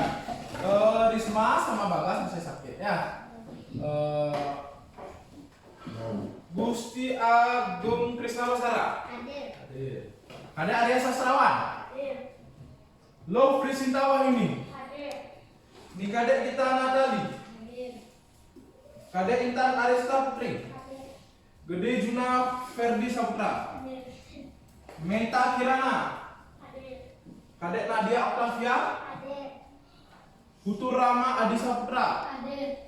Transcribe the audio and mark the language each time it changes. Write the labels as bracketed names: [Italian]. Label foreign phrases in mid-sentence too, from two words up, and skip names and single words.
[Indonesian] Risma sama Bagas masih sakit ya. Gusti Agung Krisna Lestara. Hadir. Hadir. Ada Arya Sastrawan. Hadir. Lovri Sintawan ini. Hadir. Ini kadek kita Natali. Hadir. Kadek Intan Arista Putri. Hadir. Gede Juna Ferdi Saputra. Hadir. Menta Kirana. Hadir. Kadek Nadia Octavia. Hadir. Putu Rama Adi Saputra. Hadir.